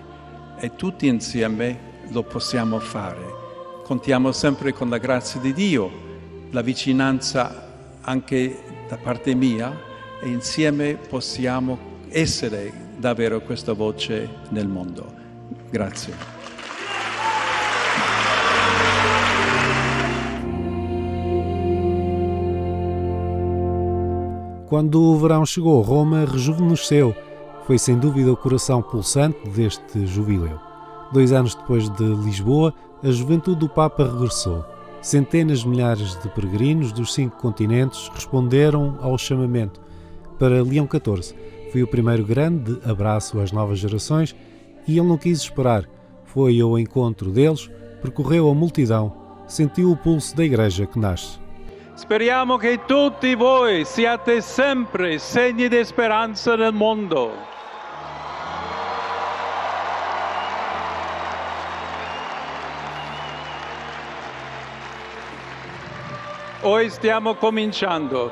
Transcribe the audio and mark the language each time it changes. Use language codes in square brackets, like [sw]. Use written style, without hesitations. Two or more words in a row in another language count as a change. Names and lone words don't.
[it] E tutti insieme lo possiamo fare. Contiamo sempre con la grazia di Dio, la vicinanza anche da parte mia e insieme possiamo essere davvero questa voce nel mondo. Grazie. [pt] Quando o verão chegou, Roma rejuvenesceu. Foi sem dúvida o coração pulsante deste jubileu. 2 anos depois de Lisboa, a juventude do Papa regressou. Centenas de milhares de peregrinos dos 5 continentes responderam ao chamamento. Para Leão XIV, foi o primeiro grande abraço às novas gerações e ele não quis esperar. Foi ao encontro deles, percorreu a multidão, sentiu o pulso da Igreja que nasce. [it] Speriamo che tutti voi siate sempre segni di speranza nel mondo. Ora stiamo cominciando.